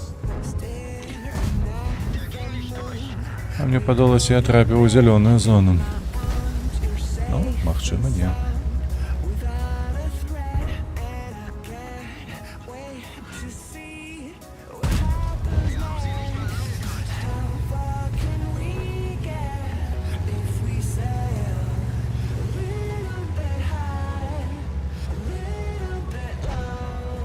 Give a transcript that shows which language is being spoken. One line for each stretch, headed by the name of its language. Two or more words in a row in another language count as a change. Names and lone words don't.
English: Staring at the moon.
Belarusian: А мне подалось, я трапил у зеленую зону. Ну, махчима не.
English: Without a threat, and I can't wait to see what happens next. How far can we get if we sail a little bit high, a little bit low?